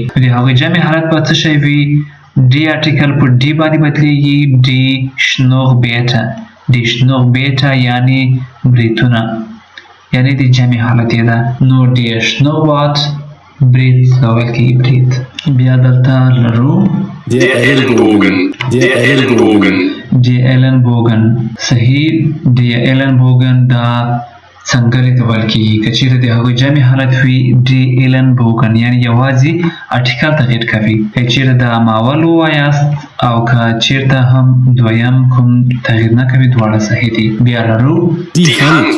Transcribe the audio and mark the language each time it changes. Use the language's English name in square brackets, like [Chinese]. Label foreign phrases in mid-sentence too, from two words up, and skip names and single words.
[Pashto] د هغوی جمع حالت به څه شی وي؟ [German] die Artikel [Pashto] په ډي باندې بدلیږي، [German] die Schnurrbärte, die Schnurrbärte [Pashto] یعنی بریتونه، یعنی د جمع حالت یې ده. نو [German] Der Schnurrbart [Pashto] برید ته ویل کېږي، برید. بیا دلته لرو [German] Der Ellenbogen. Der Ellenbogen. Der Ellenbogen. [Pashto] صحیح. [German] Der Ellenbogen [Pashto] دا څنګلې ته ویل کېږي. که چېرته د هغوی جمع حالت وي [German] Der Ellenbogen [Pashto] یعنی یوازې artikel تغییر کوي. که چېرته د ماول ووایاست او که چېرته هم دویم کوم تغییر نه کوي دواړه صحیح دي. بیا لرو [German] Die Hand.